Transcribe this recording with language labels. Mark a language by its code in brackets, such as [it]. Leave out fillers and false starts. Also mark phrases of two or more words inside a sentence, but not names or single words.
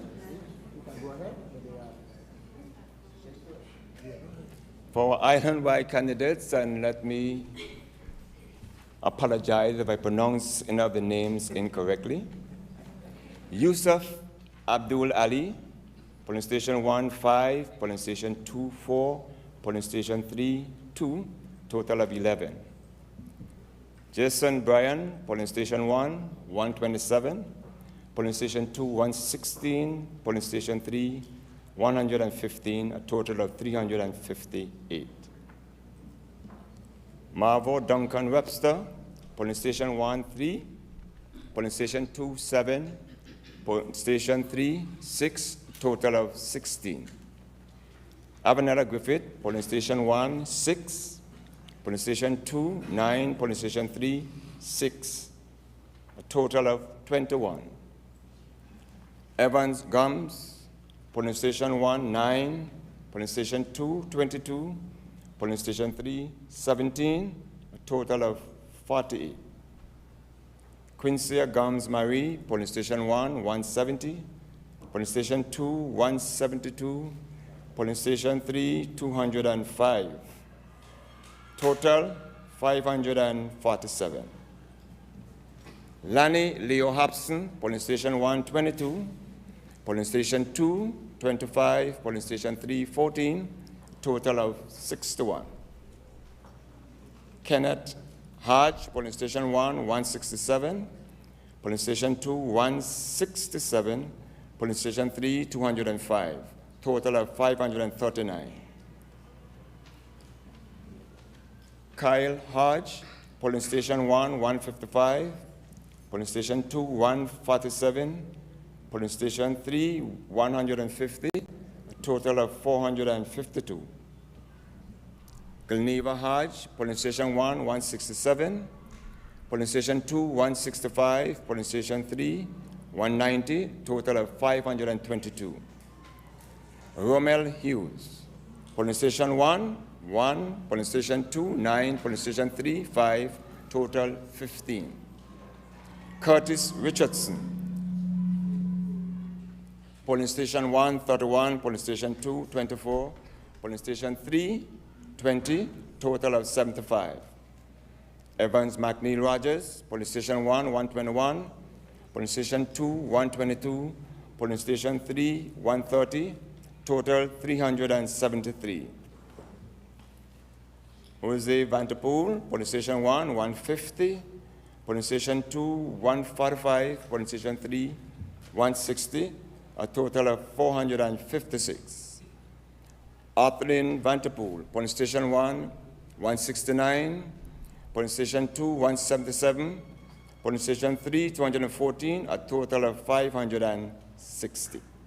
[en] You can go ahead. For our island-wide candidates, and let me apologize if I pronounce any of the names incorrectly. Yusuf Abdul Ali, polling station 1, 5, polling station 2, 4, polling station 3, 2, total of 11. Jason Bryan, polling station 1, 127, polling station 2, 116, polling station 3, 115, a total of 358. Marvo Duncan Webster, polling station 1, 3, polling station 2, 7, polling station 3, 6, total of 16. Avanella Griffith, polling station 1, 6, polling station 2, 9, polling station 3, 6, a total of 21. Evans Gums, polling station 1, 9, polling station 2, 22, polling station 3, 17, a total of 48. Quincy Gums Marie, polling station 1, 170, polling station 2, 172, polling station 3, 205. Total, 547. Lanny Leo Hobson, polling station 1, 22, polling station 2, 25, polling station 3, 14, total of 61. Kenneth Hodge, polling station 1, 167, polling station 2, 167, polling station 3, 205, total of 539. Kyle Hodge, polling station 1, 155, polling station 2, 147, polling station 3, 150, a total of 452. Gilneva Hodge, polling station 1, 167, polling station 2, 165, polling station 3, 190, total of 522. Romel Hughes, polling station 1, 1. Polling Station 2, 9. Polling Station 3, 5. Total 15. Curtis Richardson. Polling Station 1, 31. Polling Station 2, 24. Polling Station 3, 20. Total of 75. Evans McNeil Rogers. Polling Station 1, 121. Polling Station 2, 122. Polling Station 3, 130. Total 373. Jose Vanterpool, Polling Station 1, 150. Polling Station 2, 145. Polling Station 3, 160. A total of 456. Arthlin Vanterpool, Polling Station 1, 169. Polling Station 2, 177. Polling Station 3, 214. A total of 560.